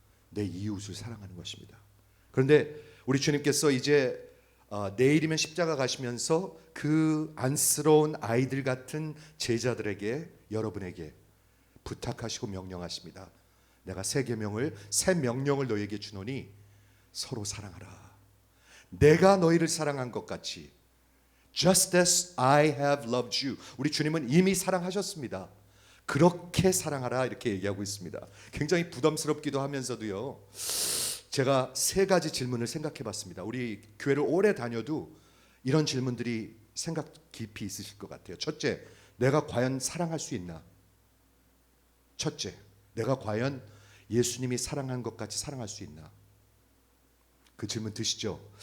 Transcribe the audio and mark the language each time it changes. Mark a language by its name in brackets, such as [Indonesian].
[Korean] 내 이웃을 사랑하는 것입니다. 그런데 우리 주님께서 이제 내일이면 십자가 가시면서 그 안쓰러운 아이들 같은 제자들에게, 여러분에게 부탁하시고 명령하십니다. 내가 새 명령을 너희에게 주노니 서로 사랑하라. 내가 너희를 사랑한 것 같이 [English] Just as I have loved you. [Korean] 우리 주님은 이미 사랑하셨습니다. 그렇게 사랑하라 이렇게 얘기하고 있습니다. 굉장히 부담스럽기도 하면서도요. 제가 세 가지 질문을 생각해 봤습니다. 우리 교회를 오래 다녀도 이런 질문들이 생각 깊이 있으실 것 같아요. 첫째, 내가 과연 사랑할 수 있나? 첫째, 내가 과연 예수님이 사랑한 것 같이 사랑할 수 있나? 그 질문 드시죠?